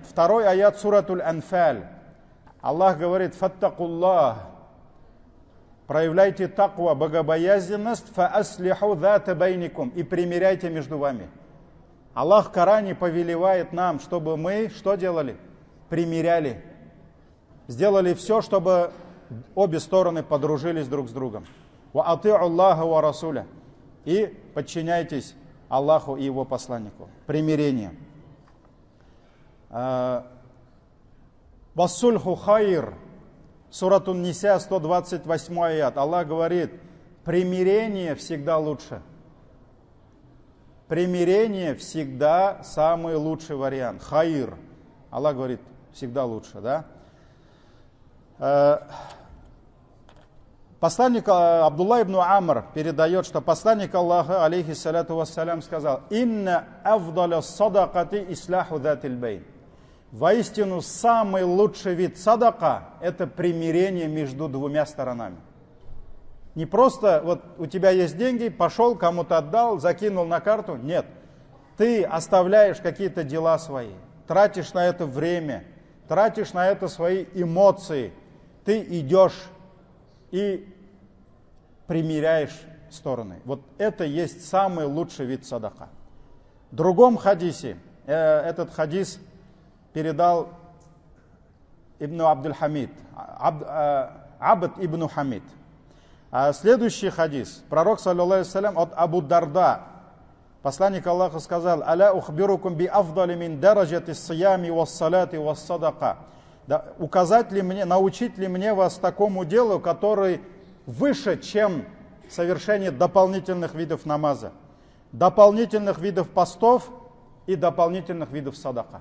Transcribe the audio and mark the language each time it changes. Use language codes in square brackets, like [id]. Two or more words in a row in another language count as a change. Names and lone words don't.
[ru] Второй аят суратуль Анфаль. Аллах говорит: фаттакуллах, проявляйте таква, богобоязненность, [ar] فأصلحوا ذات بينكم, [ru] и примиряйте между вами. Аллах в Коране повелевает нам, чтобы мы что делали? Примиряли. Сделали все, чтобы обе стороны подружились друг с другом. [ar] وأطيعوا الله ورسوله. [ru] И подчиняйтесь Аллаху и Его посланнику. [ar] Примирение. والصلح خير. [ru] Суратун Ниса, 128 аят. Аллах говорит, примирение всегда лучше. Примирение всегда самый лучший вариант. Хайр. Аллах говорит, всегда лучше, да? Посланник Абдулла ибн Амр передает, что посланник Аллаха, [ar] عليه الصلاة والسلام, [ru] сказал: [ar] «إن أفضل الصدقة إصلاح ذات البين». [ru] Воистину, самый лучший вид садака – это примирение между двумя сторонами. Не просто вот у тебя есть деньги, пошел, кому-то отдал, закинул на карту. Нет, ты оставляешь какие-то дела свои, тратишь на это время, тратишь на это свои эмоции. Ты идешь и примиряешь стороны. Вот это есть самый лучший вид садака. В другом хадисе, этот хадис передал Ибн Абдуль-Хамид, Абд ибн Хамид. Следующий хадис. Пророк, [ar] صلى الله عليه وسلم, [ru] от Абу Дарда. Посланник Аллаха сказал: [ar] «ألا أخبركم بأفضل من درجة الصيام والصلاة والصدقة». [ru] Указать ли мне, научить ли мне вас такому делу, который выше, чем совершение дополнительных видов намаза, дополнительных видов постов и дополнительных видов садака.